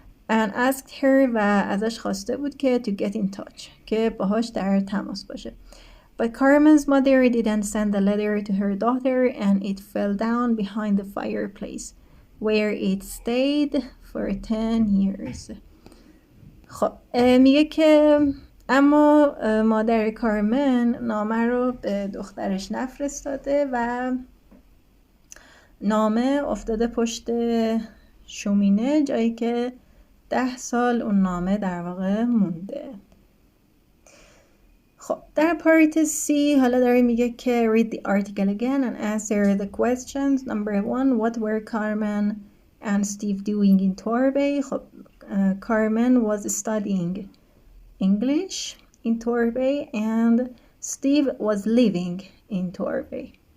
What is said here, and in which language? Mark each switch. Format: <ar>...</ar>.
<en>and asked her</en> <fa>و ازش خواسته بود که</fa> <en>to get in touch،</en> <fa>که باهاش در تماس باشه.</fa> <en>But Carmen's mother didn't send the letter to her daughter and it fell down behind the fireplace where it stayed for 10 years.</en> <fa>خب میگه که اما مادر کارمن نامه رو به دخترش نفرستاده و نامه افتاده پشت شومینه، جایی که 10 سال اون نامه در واقع مونده. خب در پارت C حالا داره میگه که</fa> <en>read the article again and answer the questions. Number 1, what were Carmen and Steve doing in Torbay? خب Carmen was studying English in Torbay and Steve was living in Torbay.</en>